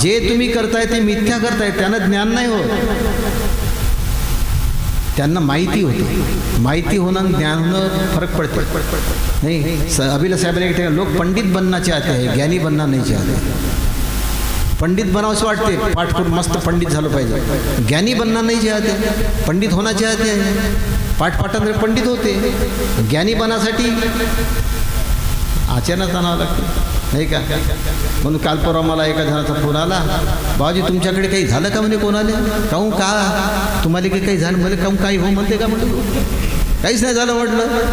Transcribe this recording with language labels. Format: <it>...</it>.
<mr>जे तुम्ही करताय ते मिथ्या करताय, त्यांना ज्ञान नाही होत. त्यांना माहिती होते. माहिती होणं आणि ज्ञान होणं फरक पडते नाही. अभिला साहेबांनी</mr> <hi>एक लोक पंडित बनना चाहते हैं, ज्ञानी बनना नहीं चाहते.</hi> <mr>पंडित बनावंसं वाटते, पाठ करून मस्त पंडित झालं पाहिजे.</mr> <hi>ज्ञानी बनना नहीं चाहते, पंडित होना चाहते हैं.</hi> <mr>पाठांतर पंडित होते. ज्ञानी बनासाठी आचरणात आणावं लागतं नाही का. म्हणून काल परवा मला एका जणाचा फोन आला, बाबाजी तुमच्याकडे काही झालं का म्हणे. कोणाले? काहून का तुम्हाला काही झालं म्हणे? काहून काही हो म्हणते का म्हटलं? काहीच नाही झालं म्हटलं.</mr>